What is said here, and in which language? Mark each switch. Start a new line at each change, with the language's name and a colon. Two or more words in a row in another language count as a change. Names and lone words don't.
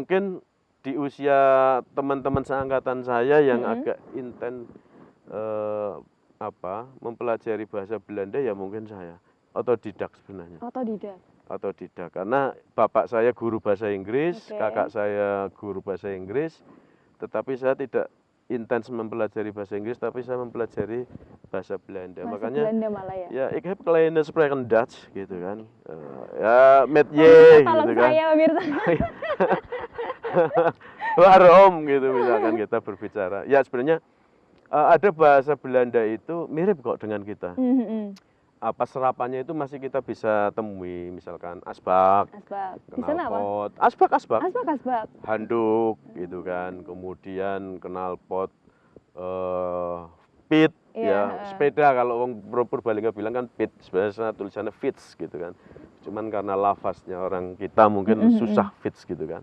Indonesian: Mungkin di usia teman-teman seangkatan saya yang agak intens mempelajari bahasa Belanda ya mungkin saya otodidak sebenarnya. Otodidak karena bapak saya guru bahasa Inggris, kakak saya guru bahasa Inggris, tetapi saya tidak intens mempelajari bahasa Inggris, tapi saya mempelajari bahasa Belanda. Makanya Belanda malah ya. Ya,
Dutch: ik heb kleine spreken Dutch
Indonesian: gitu kan. Ya,
Dutch: met je
Indonesian: gitu kan. Saya pemirsa. Waarom gitu misalkan kita berbicara. Ya sebenarnya ada bahasa Belanda itu mirip kok dengan kita. Apa serapannya itu masih kita bisa temui, misalkan asbak, knalpot, asbak, handuk gitu kan, kemudian knalpot, pit, ya sepeda kalau orang Purbalingga bilang kan pit, sebenarnya tulisannya fits gitu kan, cuman karena lafaznya orang kita mungkin susah fits gitu kan.